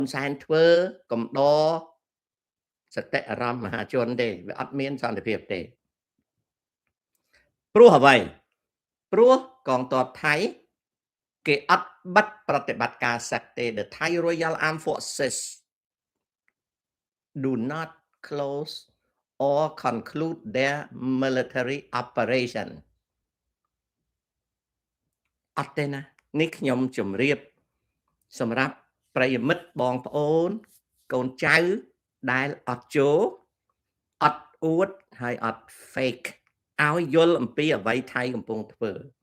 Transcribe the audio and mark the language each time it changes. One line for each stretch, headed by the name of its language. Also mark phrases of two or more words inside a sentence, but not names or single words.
Khmer: សែនធ្វើកំដរសតិអារម្មណ៍មហាជនទេវាអត់មានសន្តិភាពទេព្រោះអ្វីព្រោះកងទ័ពថៃគេអត់បិទប្រតិបត្តិការសឹកទេ
English: The Thai Royal Armed Forces do not close or conclude their military operation
Khmer: អត់ទេណានេះខ្ញុំជម្រាបសម្រាប់ប្រិយមិត្តបងប្អូនកូនចៅដែលអត់ចូលអត់អួតហើយអត់ fake ឲ្យយល់អំពីអ្វីថៃកំពុងធ្វើ